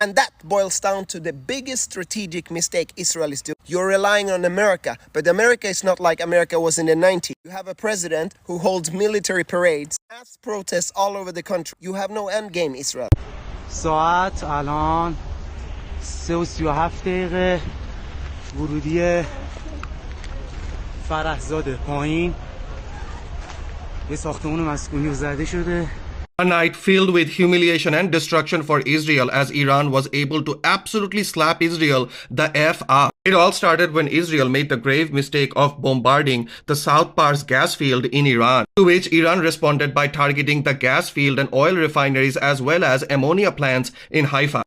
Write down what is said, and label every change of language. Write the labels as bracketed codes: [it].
[en] And that boils down to the biggest strategic mistake Israel is doing. You're relying on America, but America is not like America was in the 90s. You have a president who holds military parades, mass protests all over the country. You have no end game, Israel. [fa] ساعت الان 3:37 دقیقه. ورودی فرحزاده پایین یه ساختمون مسکونی زده شده. [en] A night filled with humiliation and destruction for Israel as Iran was able to absolutely slap Israel the F up. It all started when Israel made the grave mistake of bombarding the South Pars gas field in Iran, to which Iran responded by targeting the gas field and oil refineries as well as ammonia plants in Haifa.